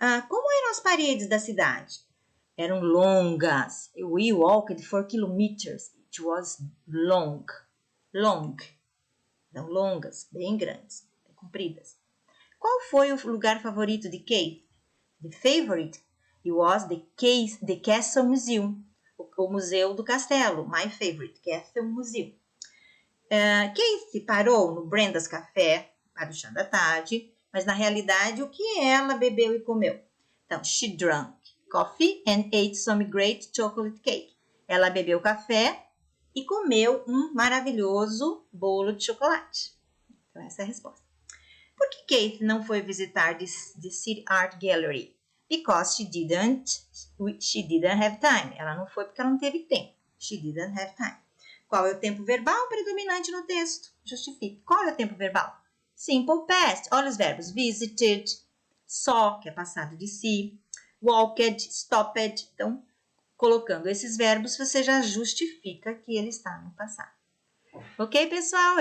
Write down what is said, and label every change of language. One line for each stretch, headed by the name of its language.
Portuguese: Como eram as paredes da cidade? Eram longas.
English: We walked 4 kilometers. It was long. Long.
Portuguese: Eram longas, bem grandes, bem compridas. Qual foi o lugar favorito de Kate?
English: The favorite? It was the Castle Museum.
Portuguese: O Museu do Castelo.
English: My favorite.
Portuguese: Castle Museum. Kate parou no Brenda's Café para o chá da tarde. Mas, na realidade, o que ela bebeu e comeu? Então,
English: she drank coffee and ate some great chocolate cake.
Portuguese: Ela bebeu café e comeu um maravilhoso bolo de chocolate. Então, essa é a resposta. Por que Kate não foi visitar the City Art Gallery?
English: Because she didn't have time.
Portuguese: Ela não foi porque ela não teve tempo.
English: She didn't have time.
Portuguese: Qual é o tempo verbal predominante no texto? Justifique. Qual é o tempo verbal? Simple past. Olha os verbos. Visited, saw, que é passado de si. Walked, stopped. Então, colocando esses verbos, você já justifica que ele está no passado. Ok, pessoal?